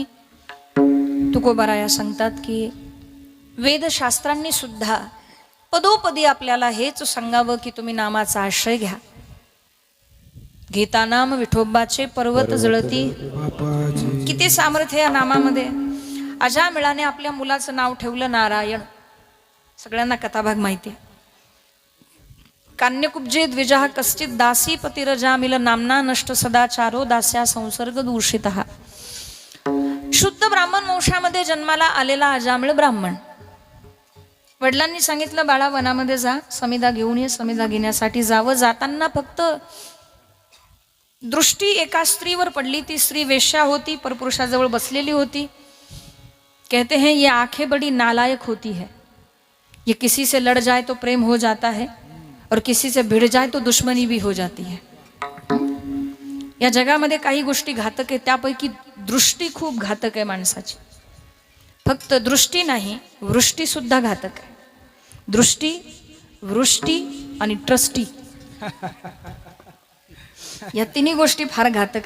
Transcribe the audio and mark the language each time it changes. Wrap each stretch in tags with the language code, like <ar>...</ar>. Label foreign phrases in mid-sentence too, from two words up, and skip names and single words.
<mr>तुकोबाराया सांगतात की वेदशास्त्रांनी सुद्धा पदोपदी आपल्याला हेच सांगावं की तुम्ही नामाचा आश्रय घ्या. घेता नाम विठोबाचे पर्वत जळती. किती सामर्थ्य या नामामध्ये. अजामिळाने आपल्या मुलाचं नाव ठेवलं नारायण. सगळ्यांना कथाभाग माहिती आहे.</mr> <sa>कान्यकुब्जे द्विजः कश्चित दासी पतिरजामिल नामना नष्ट सदाचारो दास्या संसर्ग दूषितः.</sa> <mr>शुद्ध ब्राह्मण वंशामध्ये जन्माला आलेला अजामिळ ब्राह्मण. वडिलांनी सांगितलं बाळा वनामध्ये जा, समिधा घेऊन ये. समिधा घेण्यासाठी जावं. जाताना फक्त दृष्टी एका स्त्रीवर पडली. ती स्त्री वेश्या होती, परपुरुषाजवळ बसलेली होती.</mr> <hi>कहते हैं ये आंखें बड़ी नालायक होती है. ये किसी से लड़ जाए तो प्रेम हो जाता है और किसी से भिड़ जाए तो दुश्मनी भी हो जाती है.</hi> <mr>या जगामध्ये काही गोष्टी घातक आहे. त्यापैकी दृष्टी खूप घातक आहे माणसाची. फक्त दृष्टी नाही, वृष्टी सुद्धा घातक आहे. दृष्टी, वृष्टी आणि ट्रस्टी या तिन्ही गोष्टी फार घातक आहेत.</mr>